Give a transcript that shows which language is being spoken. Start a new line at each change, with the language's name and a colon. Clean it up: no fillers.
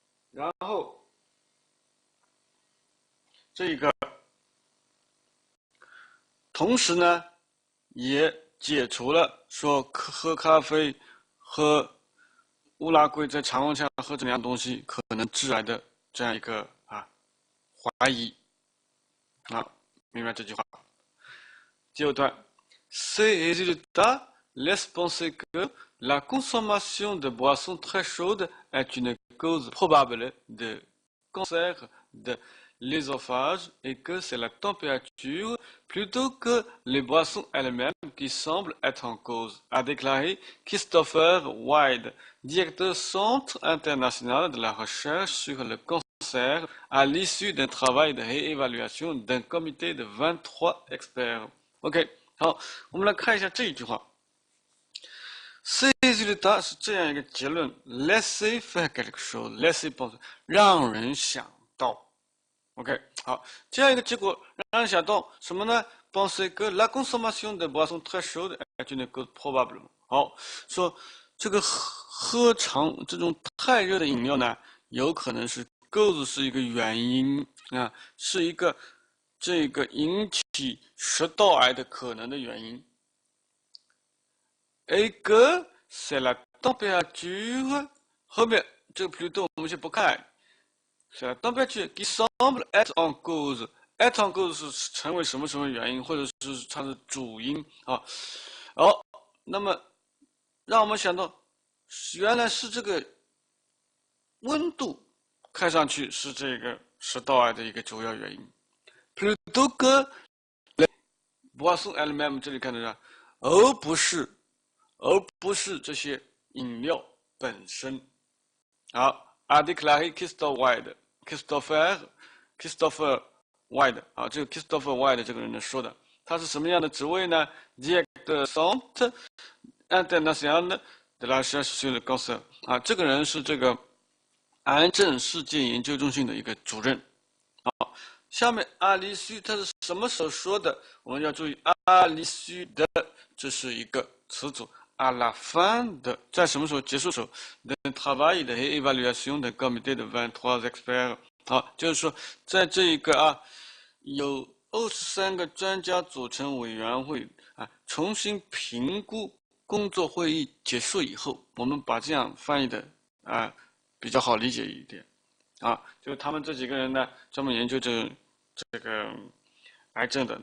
Chinese: 然后，这个同时呢，也解除了说喝咖啡、喝乌拉圭在常温下喝这两样东西可能致癌的这样一个怀疑。啊，明白这句话。第二段
French: ，Ces résultats laissent penser que la consommation de boissons très chaudes est une cause probable de cancer de l'œsophage et que c'est la température plutôt que les boissons elles-mêmes qui semblent être en cause, a déclaré Christopher Wyde, directeur Centre international de la recherche sur le cancer, à l'issue d'un travail de réévaluation d'un comité de 23 experts.
Chinese: OK， 好，我们来看一下这一句话。
French: Ces résultats
Chinese: 是这样一个结论 ，
French: laisser faire quelque chose，laisser penser，
Chinese: 让人想到。 OK， 好，这样一个结果让人想到什么呢
French: ？Penser que la consommation de boissons très chaudes est une cause probable。
Chinese: 好，说这个喝这种太热的饮料呢，有可能是 cause 是一个原因啊，是一个这个引起食道癌的可能的原因。
French: Et que c'est la température，
Chinese: 后面这个 plutôt 我们先不看。
French: C'est la température qui semble être en cause。
Chinese: être en cause 是成为什么什么原因，或者是它的主因啊。好，那么让我们想到，原来是这个温度，看上去是这个食道癌的一个主要原因。
French: plutôt que les boissons elles-mêmes，
Chinese: 这里看得到，而不是这些饮料本身。好，
French: a déclaré Christopher Wyde，
Chinese: 啊，这个 Christopher Wyde 这个人说的，他是什么样的职位呢 ？
French: Directeur Centre International de la Recherche sur le Cancer，
Chinese: 啊，这个人是这个癌症世界研究中心的一个主任。好，下面阿里须他是什么时候说的？我们要注意阿里须的，这是一个词组。
French: à la fin
Chinese: 的，在什么时候结束的时候
French: ？d'un travail de réévaluation d'un comité de 23 experts。
Chinese: 好，就是说，在这一个有23个专家组成委员会重新评估工作会议结束以后，我们把这样翻译的比较好理解一点就是他们这几个人呢，专门研究这个癌症的。